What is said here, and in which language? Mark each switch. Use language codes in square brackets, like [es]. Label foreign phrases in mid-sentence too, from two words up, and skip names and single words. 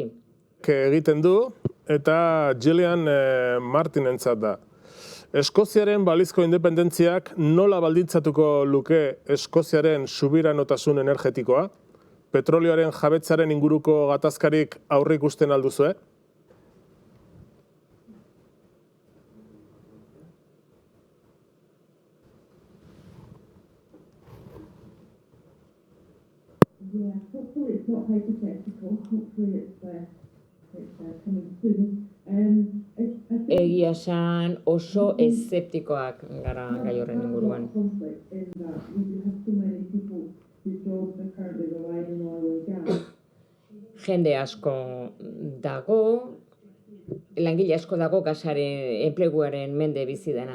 [eu] Egiten du, eta Gillian Martinentzat da. Eskoziaren balizko independentziak nola baldintzatuko luke Eskoziaren subiranotasun energetikoa? Petrolioaren jabetzaren inguruko gatazkarik aurreikusten alduzue? [en] Yeah, hopefully it's not hypothetical. Hopefully it's coming soon. [eu] Egia esan oso eszeptikoak gara gai horren inguruan. Jende asko dago, langile asko dago gasaren enpleguaren mende bizi dena.